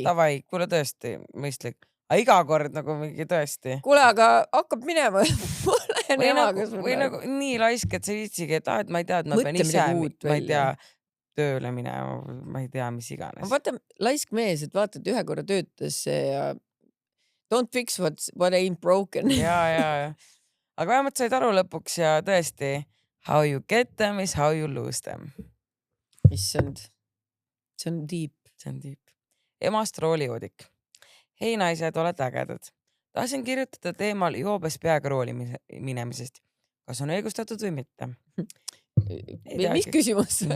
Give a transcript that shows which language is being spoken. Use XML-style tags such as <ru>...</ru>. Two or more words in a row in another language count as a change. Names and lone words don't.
<et>Tavai, kuule tõesti, mõistlik. Aga iga kord nagu mingi tõesti. Kuule, aga hakkab minema. Ma lähen emaga surnuaeda. Või nagu nii laisk, et sa viitsigi, et et ma ei tea, et ma pean ise, ma ei tea, tööle minema, ma ei tea, mis iganes. Vaata, laisk mees, et vaata, et ühe korra töötas ja</et> <en>Don't fix what ain't broken.</en> <et>ja. Aga vähemalt said aru lõpuks ja tõesti,</et> <en>how you get them is how you lose them.</en> <et>Issand, see on deep. See on deep. Emast roolijoodik. Hei naised, olete ägedad. Tahtsin kirjutada teemal joobes peaga rooli minemisest. Kas on õigustatud või mitte? Mis küsimus see on?</et>